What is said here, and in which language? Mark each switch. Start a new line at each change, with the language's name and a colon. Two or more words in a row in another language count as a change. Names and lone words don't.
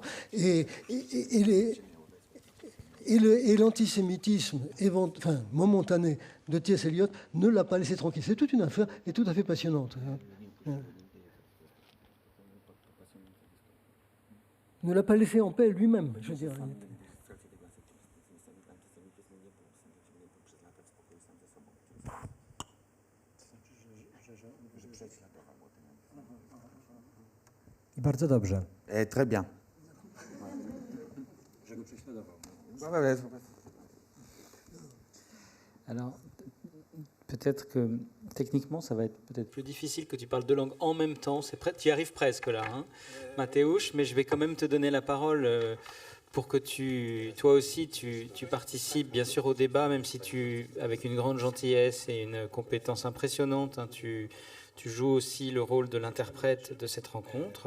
French: Et l'antisémitisme momentané de T.S. Eliot ne l'a pas laissé tranquille. C'est toute une affaire et tout à fait passionnante. Ne l'a pas laissé en paix lui-même, je veux dire.
Polish: I bardzo dobrze.
French: Très bien. Alors, peut-être que techniquement, ça va être peut-être plus difficile que tu parles deux langues en même temps. Tu y arrives presque là, hein, Mathéouche, mais je vais quand même te donner la parole pour que toi aussi, tu participes bien sûr au débat, même si avec une grande gentillesse et une compétence impressionnante, hein, tu joues aussi le rôle de l'interprète de cette rencontre.